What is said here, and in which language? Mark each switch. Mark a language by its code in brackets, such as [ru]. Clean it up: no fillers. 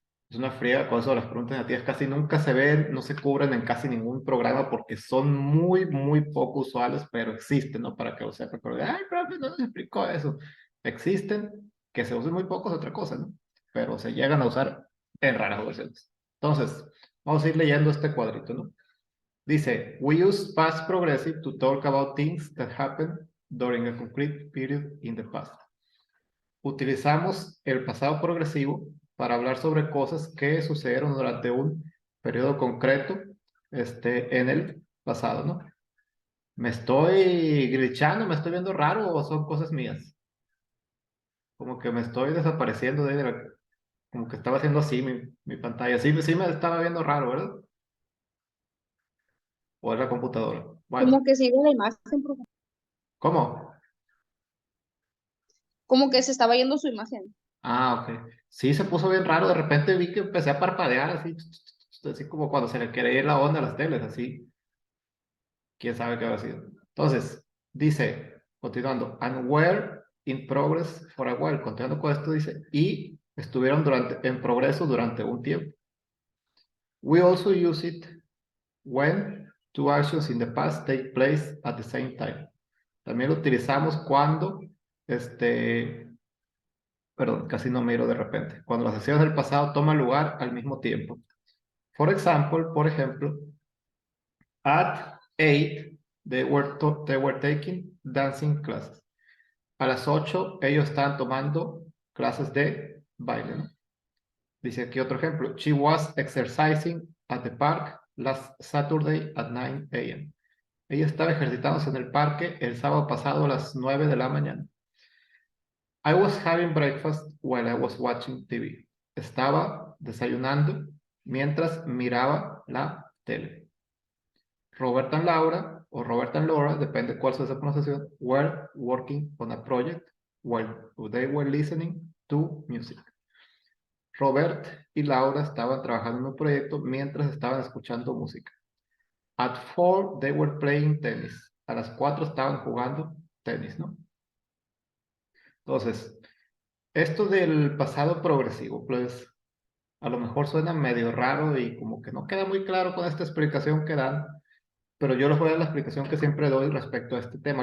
[es] Es una friega con eso de las preguntas negativas. Casi nunca se ven, no se cubren en casi ningún programa porque son muy, muy poco usuales, pero existen, ¿no? Para que lo sepa. Pero, ay, profe, no nos explicó eso. Existen, que se usen muy pocos es otra cosa, ¿no? Pero se llegan a usar en raras ocasiones. Entonces, vamos a ir leyendo este cuadrito, ¿no? Dice, [en] we use past progressive to talk about things that happened during a concrete period in the past. [es] Utilizamos el pasado progresivo para hablar sobre cosas que sucedieron durante un periodo concreto en el pasado, ¿no? ¿Me estoy glitchando? ¿Me estoy viendo raro o son cosas mías? Como que me estoy desapareciendo como que estaba haciendo así mi pantalla. Sí, sí me estaba viendo raro, ¿verdad? O es la computadora. Bueno, Como que sigue la imagen, profe. ¿cómo? Como que se estaba yendo su imagen. Ah, ok. Sí, se puso bien raro. De repente vi que empecé a parpadear así como cuando se le quiere ir la onda a las teles, así. Quién sabe qué habrá sido. Entonces, dice, continuando, [en] and were in progress for a while. [es] Continuando con esto, dice, y estuvieron en progreso durante un tiempo. [en] We also use it when two actions in the past take place at the same time. [es] También lo utilizamos cuando, perdón, casi no miro de repente, cuando las acciones del pasado toman lugar al mismo tiempo. [en] For example, [es] por ejemplo, [en] at 8, they were taking dancing classes. [es] A las 8 ellos estaban tomando clases de baile, ¿no? Dice aquí otro ejemplo. [en] She was exercising at the park last Saturday at 9 a.m. [es] Ella estaba ejercitándose en el parque el sábado pasado a las 9 de la mañana. [en] I was having breakfast while I was watching TV. [es] Estaba desayunando mientras miraba la tele. [en] Roberta and Laura, o Roberta and Laura, [es] depende cuál sea esa pronunciación, [en] were working on a project while they were listening to music. [es] Robert y Laura estaban trabajando en un proyecto mientras estaban escuchando música. [en] At 4 they were playing tennis. [es] A las 4 estaban jugando tenis, ¿no? Entonces, esto del pasado progresivo, pues a lo mejor suena medio raro y como que no queda muy claro con esta explicación que dan, pero yo les voy a dar la explicación que siempre doy respecto a este tema.